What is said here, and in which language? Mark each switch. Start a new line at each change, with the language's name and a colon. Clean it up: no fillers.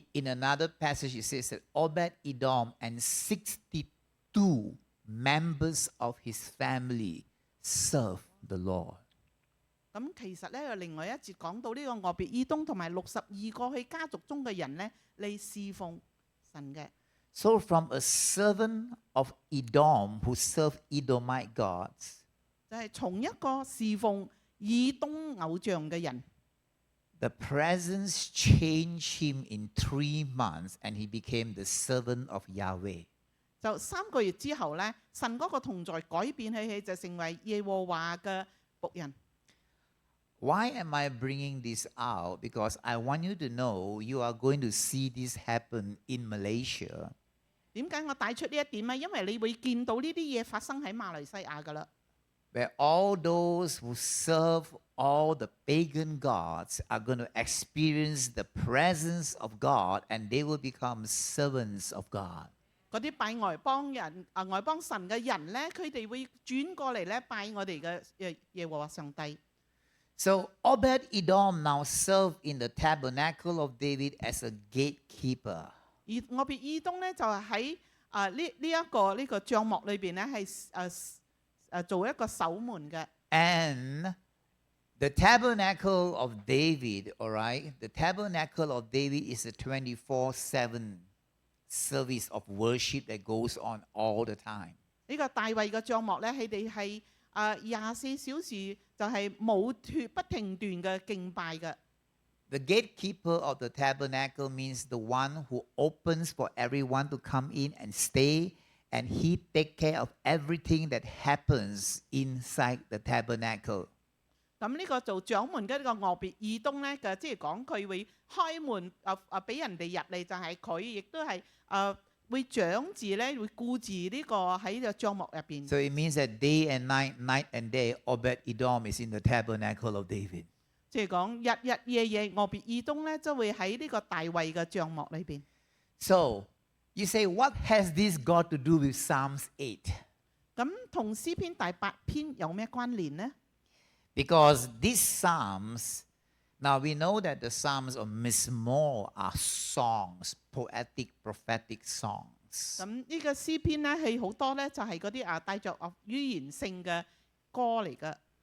English: in another passage, it says that Obed-Edom and 62 members of his family served the Lord.
Cantonese: 咁其實咧，另外一節講到呢個俄別以東同埋62個佢家族中嘅人咧嚟侍奉神嘅。
English: So from a servant of Edom who served Edomite gods,
Cantonese: 就係從一個侍奉以東偶像嘅人，
English: the presence changed him in 3 months and he became the servant of Yahweh.
Cantonese: 就3個月之後咧，神嗰個同在改變起就成為耶和華嘅僕人。
English: Why am I bringing this out? Because I want you to know you are going to see this happen in Malaysia.
Cantonese: 點解我帶出呢一點咧？因為你會見到呢啲嘢發生喺馬來西亞噶啦。
English: Where all those who serve all the pagan gods are going to experience the presence of God and they will become servants of God.
Cantonese: 嗰啲拜外邦人外邦神嘅人咧，佢哋會轉過嚟咧拜我哋嘅耶和華上帝。
English: So Obed-Edom now served in the tabernacle of David as a gatekeeper.
Cantonese: 而俄別以東咧就係喺呢個帳幕裏邊咧係做一個守門嘅。
English: And the tabernacle of David, all right, the tabernacle of David is a 24/7 service of worship that goes on all the time.
Cantonese: 呢個大衛嘅帳幕咧，佢哋係24小時就係冇斷不停斷嘅敬拜嘅。
English: The gatekeeper of the tabernacle means the one who opens for everyone to come in and stay, and he take care of everything that happens inside the tabernacle.
Cantonese: 咁呢個做掌門嘅呢個俄別以東咧嘅，即係講佢會開門俾人哋入嚟，就係佢亦都係會掌住咧，會顧住呢個喺個帳幕入邊。
English: So it means that day and night, night and day, Obed-Edom is in the tabernacle of David.
Cantonese: 即係講日日夜夜俄別以東咧，就會喺呢個大衛嘅帳幕裏邊。
English: So you say, what has this got to do with Psalms 8?
Cantonese: 咁同詩篇第8篇有咩關聯呢？
English: Because these Psalms, now we know that the Psalms of Mizmor are songs, poetic, prophetic songs.
Cantonese: 咁呢個詩篇咧係好多咧，就係嗰啲帶着語言性嘅歌嚟嘅。